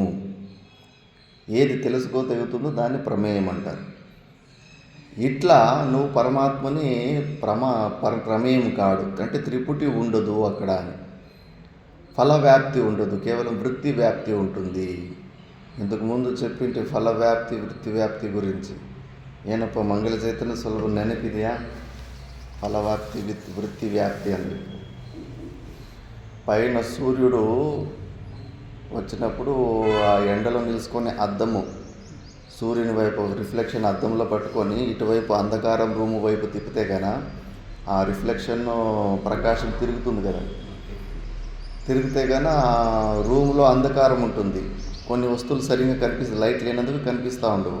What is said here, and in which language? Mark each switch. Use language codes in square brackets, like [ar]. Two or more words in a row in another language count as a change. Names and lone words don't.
[te] ఏది తెలుసుకోగలుగుతుందో దాన్ని ప్రమేయం అంటారు. ఇట్లా నువ్వు పరమాత్మని ప్రమేయం కాడు అంటే త్రిపుటి ఉండదు అక్కడ అని. ఫలవ్యాప్తి ఉండదు, కేవలం వృత్తి వ్యాప్తి ఉంటుంది. ఇంతకుముందు చెప్పింటే ఫలవ్యాప్తి వృత్తి వ్యాప్తి గురించి [kn] ಏನಪ್ಪ ಮಂಗಲ ಚೈತನ್ಯ ಸ್ವಲ್ಪ ನೆನಪಿದೆಯಾ? ಫಲವ್ಯಾಪ್ತಿ ವಿತ್ ವೃತ್ತಿ ವ್ಯಾಪ್ತಿ ಅಂದರೆ [te] పైన సూర్యుడు వచ్చినప్పుడు ఆ ఎండలో నిలుచుకొని అద్దము సూర్యుని వైపు రిఫ్లెక్షన్ అద్దంలో పట్టుకొని ఇటువైపు అంధకారం రూము వైపు తిప్పితే కనుక ఆ రిఫ్లెక్షన్ ప్రకాశం తిరుగుతుంది కదా. తిరిగితే కానీ ఆ రూమ్లో అంధకారం ఉంటుంది, కొన్ని వస్తువులు సరిగ్గా కనిపిస్తాయి, లైట్ లేనందుకు కనిపిస్తూ ఉండవు.